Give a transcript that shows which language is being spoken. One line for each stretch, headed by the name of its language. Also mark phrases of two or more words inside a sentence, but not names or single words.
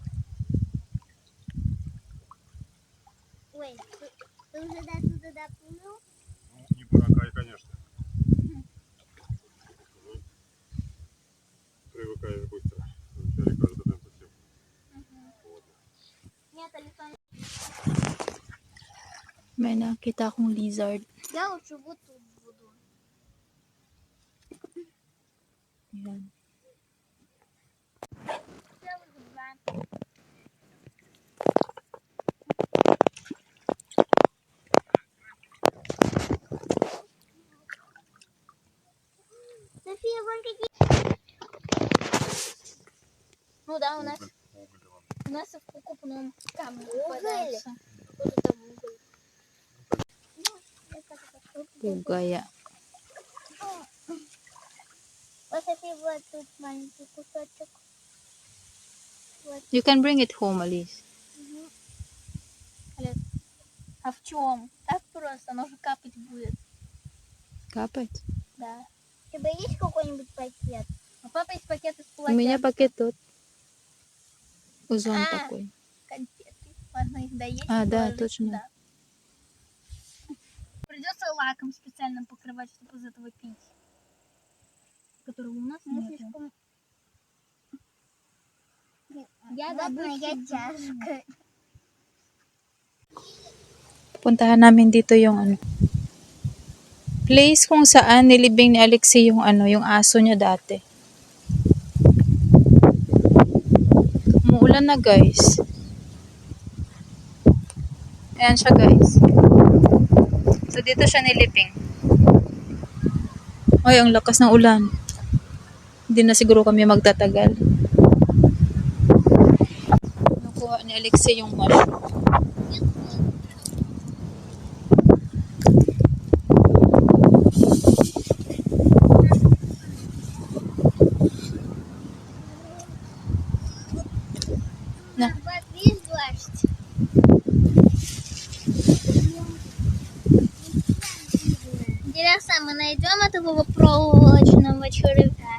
Russian: Ой, ты уже до туда доплыл? Ну, не буракай, конечно. Привыкаешь быстро. Вначале кажется, прям совсем. Нет, Александр.
Filipino: May nakita akong lizard.
Russian: Я лучше вот тут буду. Ayan. Я уже два. София, вон какие... Ну да, у нас в покупном камне попадается. Какой-то там уголь. Pugaya. Вот, София, вот тут маленький кусочек. Вот.
English: You can bring it home, Alice.
Russian: А в чем? Так просто, оно же капать будет. Капать? Да. У тебя есть какой-нибудь пакет? У папы есть пакет из У полотенца. меня пакет тут. Узон А. такой. Конфеты. Можно их доесть. А, да, положить точно. сюда. Придется лаком специально покрывать, чтобы из этого пить. Которого у нас нет. Я добычу чашка.
Filipino: Puntahan namin dito yung ano, place kung saan nilibing ni Alexei yung ano, yung aso niya dati. Umuulan na guys. Ayan siya guys. So dito siya nilibing. Ay, ang lakas ng ulan. Hindi na siguro kami magtatagal. Nakuha ni Alexei yung mushroom.
Russian: На. Вот видишь дождь? Интересно, мы найдем этого проволочного червя?